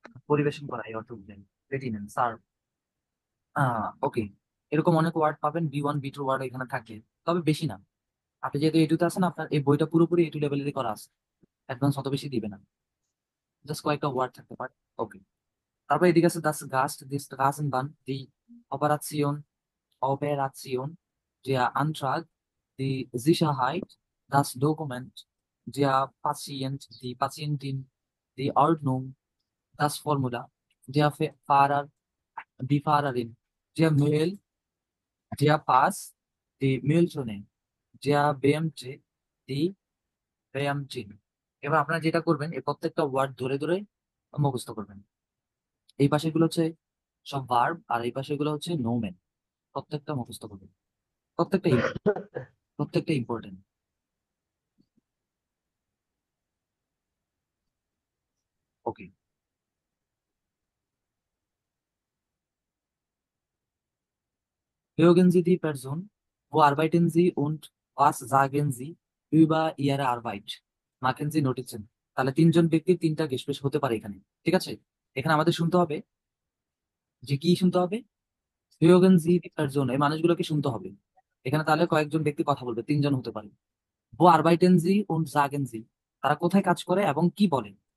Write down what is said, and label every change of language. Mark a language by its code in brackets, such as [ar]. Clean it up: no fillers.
[bn] পরিবেশন করা এই অর্থ বোঝায় bedienen, সার্ভ। ওকে। এরকম অনেক ওয়ার্ড পাবেন, B1 B2 ওয়ার্ড এখানে থাকে, তবে বেশি না। আপনি যেহেতু এটুতে আছেন আপনার এই বইটা পুরোপুরি এটু লেভেলেরই করা আছে, অ্যাডভান্স অত বেশি দিবে না, জাস্ট কয়েকটা ওয়ার্ড থাকতে পারে। ওকে। তারপর এদিকে আছে [de] das Gast, das Straßenbahn, die Operation, Operation, der Antrag, die Sicherheit, das Dokument, der Patient, die Patientin, die Ordnung, das Formular, der Fahrer, die Fahrerin, der Mail, der Pass, die Mülltonne, der Beamte, die Beamtin। [bn] এবার আপনারা যেটা করবেন এই প্রত্যেকটা word ধরে ধরে মুখস্থ করবেন। এই পাশেগুলো হচ্ছে সব ভার্ব আর এই পাশেগুলো হচ্ছে নোমেন। প্রত্যেকটা মুখস্থ করবেন, প্রত্যেকটা প্রত্যেকটা important. Okay. [de] Hören Sie die Person, wo arbeiten Sie und was sagen Sie über Ihre Arbeit? Machen Sie Notizen। [bn] তাহলে তিনজন ব্যক্তির তিনটা গেস্ট হতে পারে এখানে। ঠিক আছে, এখানে আমাদের শুনতে হবে যে কি শুনতে হবে, [de] Hören Sie die Person, [bn] এই মানুষগুলোকে শুনতে হবে। এখানে তাহলে কয়েকজন ব্যক্তি কথা বলবে, তিনজন হতে পারে। [de] Wo arbeiten Sie und sagen Sie, [bn] তারা কোথায় কাজ করে এবং কি বলে।